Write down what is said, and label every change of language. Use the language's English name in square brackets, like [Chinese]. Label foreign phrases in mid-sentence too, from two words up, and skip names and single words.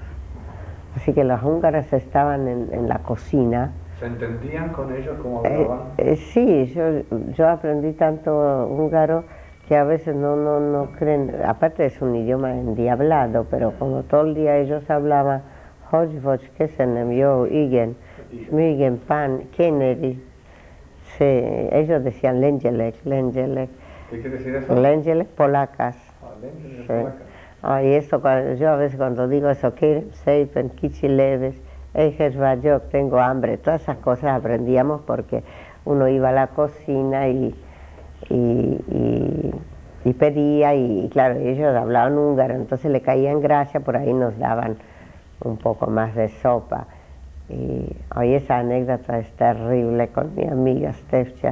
[Spanish] Así que los húngaros estaban en la cocina. ¿Se entendían con ellos cómo hablaban? Sí, yo aprendí tanto húngaro que a veces no creen, aparte es un idioma endiablado, pero como todo el día ellos hablaban, [Hungarian] hogy vagy kesenem, jó, igen, smügen, pan, keneri. [Spanish] Ellos decían lengelek. ¿Qué quiere decir eso? Lengelek, polacas. Lengelek, Sí. polacas. Y eso, yo a veces cuando digo eso, [Hungarian] kérem szépen, kicsi leves, éhes vagyok, [Spanish] tengo hambre, todas esas cosas aprendíamos porque uno iba a la cocina y pedía, y claro, ellos hablaban húngaro, entonces le caía en gracia, por ahí nos daban un poco más de sopa. Y hoy esa anécdota es terrible con mi amiga Stefcha.